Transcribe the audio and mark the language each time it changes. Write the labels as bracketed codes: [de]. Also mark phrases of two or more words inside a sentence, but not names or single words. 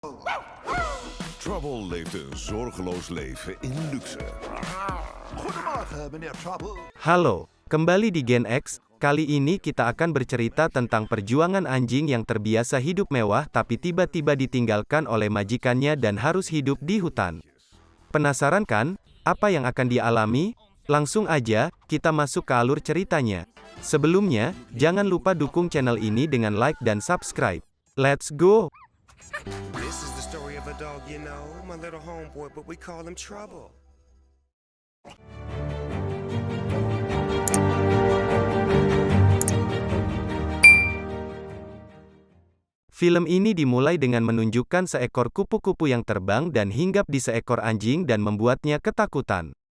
[nl] Trouble leeft een zorgeloos leven in luxe. Goedemorgen, meneer Trouble. [id] Halo, kembali di Gen X. Kali ini kita akan bercerita tentang perjuangan anjing yang terbiasa hidup mewah tapi tiba-tiba ditinggalkan oleh majikannya dan harus hidup di hutan. Penasaran kan? Apa yang akan dialami? Langsung aja, kita masuk ke alur ceritanya. Sebelumnya, jangan lupa dukung channel ini dengan like dan subscribe. [en] Let's go! This is the story of a dog, you know, my little homeboy, but we call him Trouble. [id] Film ini dimulai dengan menunjukkan seekor kupu-kupu yang terbang dan hinggap di seekor anjing dan membuatnya ketakutan.